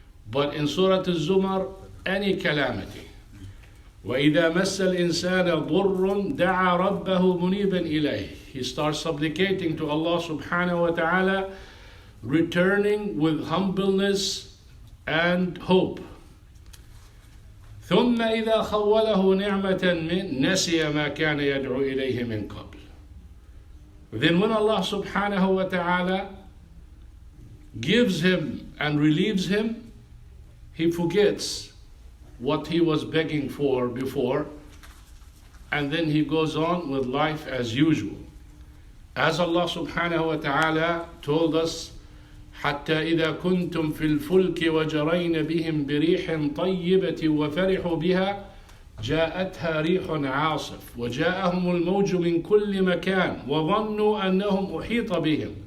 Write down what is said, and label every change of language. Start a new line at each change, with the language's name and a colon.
English: But in Surah Al-Zumar, any calamity.
Arabic: وَإِذَا مَسَّ الْإِنسَانَ ضُرٌّ دَعَا رَبَّهُ مُنِيبًا إِلَيْهِ.
English: He starts supplicating to Allah subhanahu wa ta'ala, returning with humbleness and hope.
Arabic: ثم إذا خوله نعمة من نسي ما كان يدعو إليه من قبل.
English: Then when Allah subhanahu wa ta'ala gives him and relieves him, he forgets what he was begging for before, and then he goes on with life as usual. As Allah subhanahu wa ta'ala told us,
Arabic: حتى إذا كنتم في الفلك وجرين بهم بريح طيبة وفرحوا بها جاءتها ريح عاصف وجاءهم الموج من كل مكان وظنوا أنهم أحيط بهم.